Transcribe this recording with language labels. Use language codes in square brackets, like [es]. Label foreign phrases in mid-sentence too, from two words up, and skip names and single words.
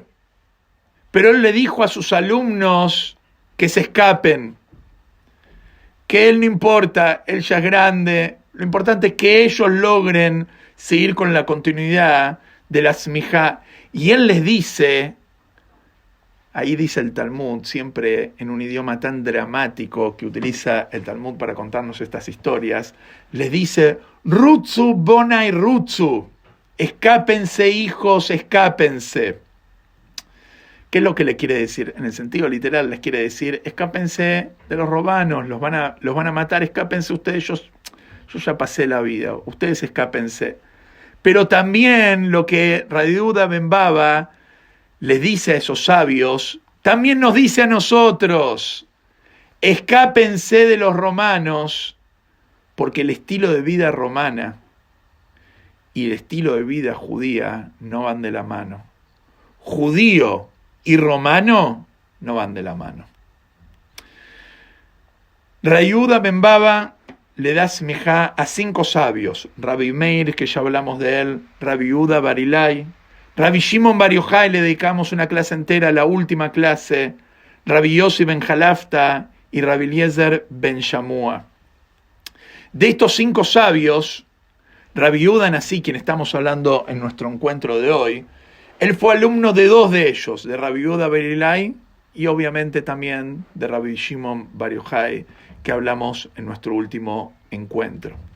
[es] Pero él le dijo a sus alumnos que se escapen, que él no importa, él ya es grande, lo importante es que ellos logren seguir con la continuidad de la smijá. Y él les dice, ahí dice el Talmud, siempre en un idioma tan dramático que utiliza el Talmud para contarnos estas historias, les dice: [he] רוצו בניי רוצו, [es] escápense hijos, escápense. ¿Qué es lo que le quiere decir? En el sentido literal les quiere decir: escápense de los romanos, los van a matar, escápense ustedes, yo ya pasé la vida, ustedes escápense. Pero también lo que Rabbi Yehuda ben Baba les dice a esos sabios, también nos dice a nosotros: escápense de los romanos, porque el estilo de vida romana y el estilo de vida judía no van de la mano. Judío y romano no van de la mano. Rabbi Yehuda ben Baba le da smijá a 5 sabios: Rabbi Meir, que ya hablamos de él, Rabbi Yehuda bar Ilai, Rabbi Shimon Bar Yochai le dedicamos una clase entera, la última clase. Rabbi Yossi ben Jalafta y Rabbi Eliezer ben Shamua. De estos 5 sabios, Rabbi Yehuda Nasi, quien estamos hablando en nuestro encuentro de hoy, él fue alumno de 2 de ellos, de Rabbi Yehuda ben Ilai y obviamente también de Rabbi Shimon Bar Yochai, que hablamos en nuestro último encuentro.